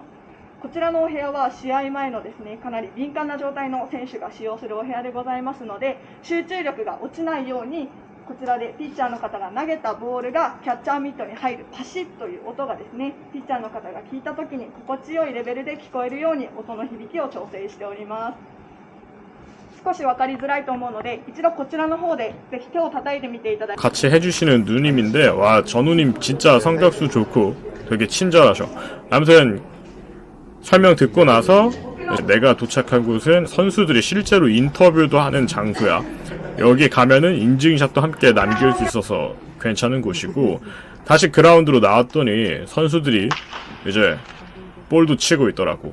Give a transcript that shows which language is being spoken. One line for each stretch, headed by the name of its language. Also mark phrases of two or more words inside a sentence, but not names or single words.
Japanese: こちらのお部屋は試合前のですね、かなり敏感な状態の選手が使用するお部屋でございますので、集中力が落ちないようにこちらでピッチャーの方が投げたボールがキャッチャーミットに入るパシッという音がですね、ピッチャーの方が聞いた時に心地よいレベルで聞こえるように音の響きを調整しております。少し分かりづらいと思うので一度こちらの方でぜひ手を叩いてみていただいて
Korean: 같이 해주시는 누님인데 와, 저 누님 진짜 성격수 좋고 되게 친절하셔. 아무튼 설명 듣고 나서 내가 도착한 곳은 선수들이 실제로 인터뷰도 하는 장소야. 여기 가면은 인증샷도 함께 남길 수 있어서 괜찮은 곳이고, 다시 그라운드로 나왔더니 선수들이 이제 볼도 치고 있더라고.